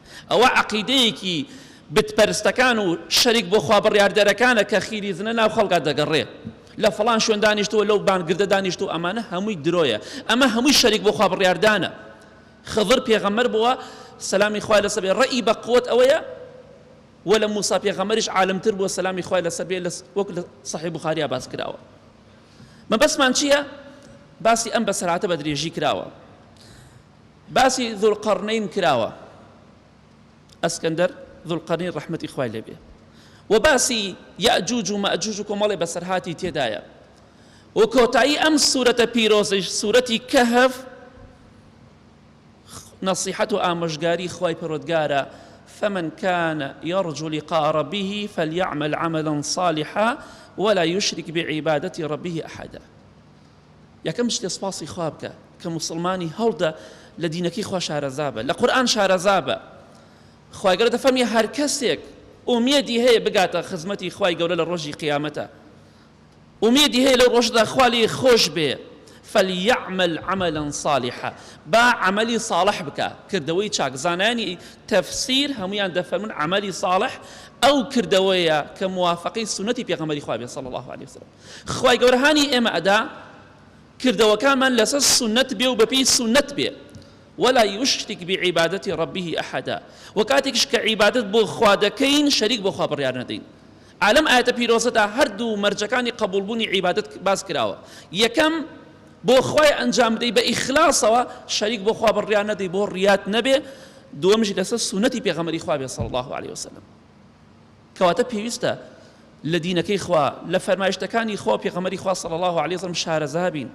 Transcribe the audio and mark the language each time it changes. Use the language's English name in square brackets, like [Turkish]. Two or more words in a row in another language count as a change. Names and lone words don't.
[Central Kurdish] ئەوە عەقیدەیەکی بتپەرستەکان و شەریک بۆ خوا بڕیاردەرەکانە کە خیری زنە ناو خەڵکا دەگەڕێ، لە فڵان شوێن دانیشتووە لەو بانگردە دانیشتووە، ئەمانە هەمووی درۆیە، ئەمە هەمووی شەریک بۆ خوا بڕیاردانە. خضر پێغەمبەر بووە سەلامی خوای لەسەر بێ، ڕەئی بە قووت ئەوەیە، ولا موسى پێغەمبەریش عالمتر بووە سەلامی خوای لەسەر بێ، وەک لە صحیح بوخاریە باس کراوە. مەبەسمان چییە؟ باسی ئەم بەسەرهاتە بە درێژی کراوە، باسی ذوالقەرنەین کراوە، ئەسکەندەر ذوالقەرنەین ڕەحمەتی خوای لێ بێ، و باسی یەئجوج و مەئجوج و کۆمەڵێ بەسەرهاتی تێدایە. و کۆتایی ئەم سورەتە پیرۆزەی سورەتی کەهف نەسیحەت و ئامۆژگاری خوای پەروەردگارە، [Arabic] فمن كان يرجو لقاء ربه فليعمل عملا صالحا ولا يشرك بعبادة ربه أحدا. [Central Kurdish] یەکەم شتێ سپاسی خوا بکە کە موسڵمانی هەڵدە لە دینەکەی خوا شارەزابە، لە قورئان شارەزابە. خوای گەورە دەفەرمێ هەر کەسێک ئومێدی هەیە بگاتە خزمەتی خوای گەورە لە ڕۆژی قیامەتە، ئومێدی هەیە لەو ڕۆژدا خوا لێی خۆش بێ، [Arabic] فليعمل عملا صالحا، [Central Kurdish] با عملی صالح بکە، کردەوەی چاک. زانانی تەفسیر هەمویان دەفەرمون عملی صالح ئەو کردەوەیە کە موافقی سنەتی پێغەمبەری خوا بێ [Arabic] صلی الله عليه وسلم. [Central Kurdish] خوای گەورە هانی ئێمە ئەدا کردەوەکانمان لەسەر سنەت بێ و بەپێی سنەت بێ، [Arabic] ولا يشرك بعبادة ربه أحدا. [Central Kurdish] وكاتكش كعبادة بو خوا دەکەین شەریک بۆ خوا بڕیار نەدەین. عالم ئاەتە پیرۆزەدا هەردوو مەرجەکانی قبولبوونی عیبادەت باس کراوە. یەکەم بۆ خوای ئەنجام بدەی بە ئیخلاسەوە، شەریک بۆ خوا بڕیار نەدەی، بۆ ڕیات نەبێ. دووەمش لەسەر سنەتی پێغەمبەری خوا بێ [Arabic] صلی الله عليه وسلم، [Central Kurdish] کەواتە پێویستە لە دینەکەی خوا لە فەرمایشتەکانی خوا پێغەمبەری خوا [Arabic] صلی الله عليه وسلم [Central Kurdish] شارەزا بین.